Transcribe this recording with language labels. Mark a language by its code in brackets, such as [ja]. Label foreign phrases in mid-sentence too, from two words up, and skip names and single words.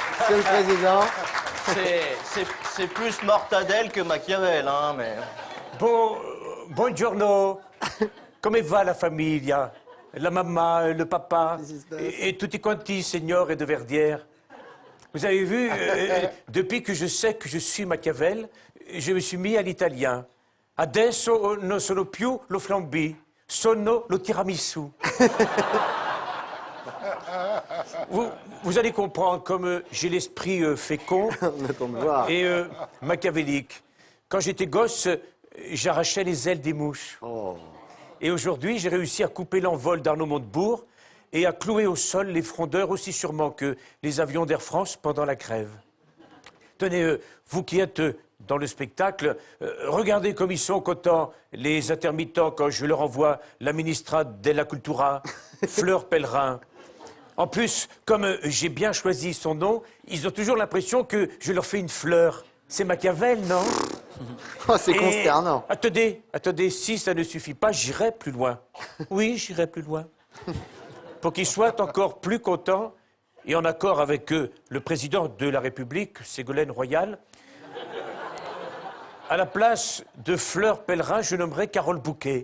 [fr] Monsieur le Président. C'est plus Mortadelle que Machiavel, hein, mais... [it] Buongiorno. Come va la famiglia? [fr] La maman, le papa et [it] tutti quanti, signore [fr] de Verdière. Vous avez vu, depuis que je sais que je suis Machiavel, je me suis mis à l'italien. [it] Adesso non sono più lo flambé, sono lo tiramisu. [fr] Vous allez comprendre, comme j'ai l'esprit fécond et machiavélique. Quand j'étais gosse, j'arrachais les ailes des mouches. Oh. Et aujourd'hui, j'ai réussi à couper l'envol d'Arnaud Montebourg et à clouer au sol les frondeurs aussi sûrement que les avions d'Air France pendant la grève. Tenez, vous qui êtes dans le spectacle, regardez comme ils sont contents, les intermittents, quand je leur envoie [it] la ministra della Cultura, [fr] Fleur Pellerin. En plus, comme j'ai bien choisi son nom, ils ont toujours l'impression que je leur fais une fleur. C'est Machiavel, non? Oh, c'est consternant. Attendez, si ça ne suffit pas, j'irai plus loin. Oui, j'irai plus loin. Pour qu'ils soient encore plus contents, et en accord avec le président de la République, Ségolène Royal, à la place de Fleur Pellerin, je nommerai Carole Bouquet.